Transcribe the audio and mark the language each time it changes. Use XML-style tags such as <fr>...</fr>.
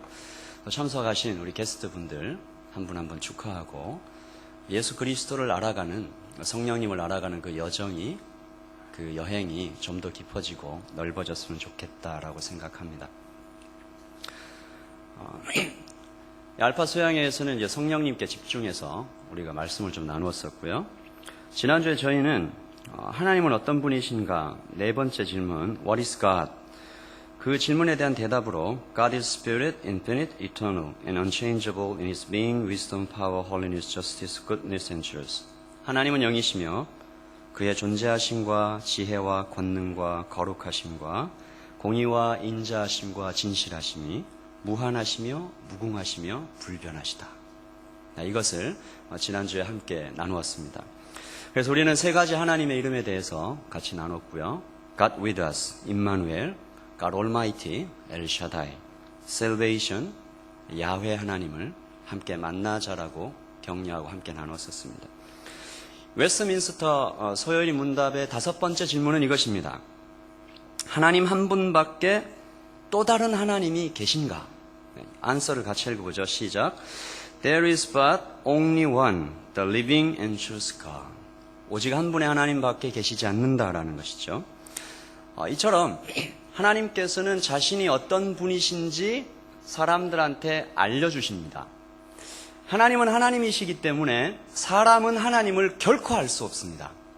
<ko>또 참석하신 우리 게스트분들 한 분 한 분 축하하고 예수 그리스도를 알아가는, 성령님을 알아가는 그 여정이, 그 여행이 좀 더 깊어지고 넓어졌으면 좋겠다라고 생각합니다. 알파 수양회에서는 이제 성령님께 집중해서 우리가 말씀을 좀 나누었었고요. 지난주에 저희는 하나님은 어떤 분이신가? 4번째 질문,</ko> <en>What is God?</en> <ko>그 질문에 대한 대답으로</ko> <en>God is Spirit, infinite, eternal, and unchangeable in His being, wisdom, power, holiness, justice, goodness, and truth.</en> <ko>하나님은 영이시며 그의 존재하심과 지혜와 권능과 거룩하심과 공의와 인자하심과 진실하심이 무한하시며 무궁하시며 불변하시다. 이것을 지난주에 함께 나누었습니다. 그래서 우리는 3가지 하나님의 이름에 대해서 같이 나눴고요. God with us, 임마누엘, God Almighty, El Shaddai, Salvation, 야훼 하나님을 함께 만나자라고 격려하고 함께 나눴었습니다. 웨스트민스터 소요리 문답의 5번째 질문은 이것입니다. 하나님 한 분밖에 또 다른 하나님이 계신가? 안서를 같이 읽어보죠. 시작.</ko> <en>There is but only one, the living and true God.</en> <ko>오직 한 분의 하나님밖에 계시지 않는다라는 것이죠. 이처럼 하나님께서는 자신이 어떤 분이신지 사람들한테 알려주십니다. 하나님은 하나님이시기 때문에 사람은 하나님을 결코 알 수 없습니다.</ko>